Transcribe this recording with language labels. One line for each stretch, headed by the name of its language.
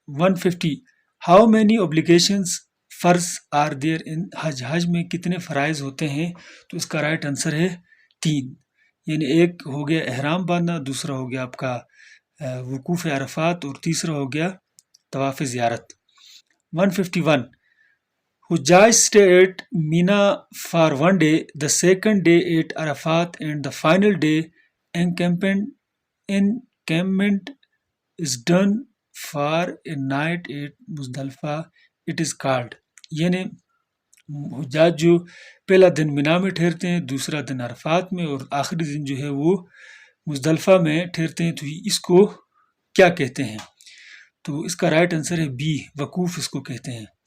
Urdu: 150
English: how many obligations فرض are there in حج
Urdu: میں کتنے فرائض ہوتے ہیں؟ تو اس کا رائٹ آنسر ہے 3، یعنی ایک ہو گیا احرام باندھنا، دوسرا ہو گیا آپ کا وقوف عرفات، اور تیسرا ہو گیا طواف زیارت.
English: 151 حجاج stay at Mina for one day, the second day at Arafat, and the final day encampment is done for a night at Muzdalifah. It is called،
Urdu: یعنی حجاج جو پہلا دن مینا میں ٹھہرتے ہیں، دوسرا دن عرفات میں، اور آخری دن جو ہے وہ مزدلفہ میں ٹھہرتے ہیں. تو اس کو کیا کہتے ہیں؟ تو اس کا رائٹ آنسر ہے بی، وقوف اس کو کہتے ہیں.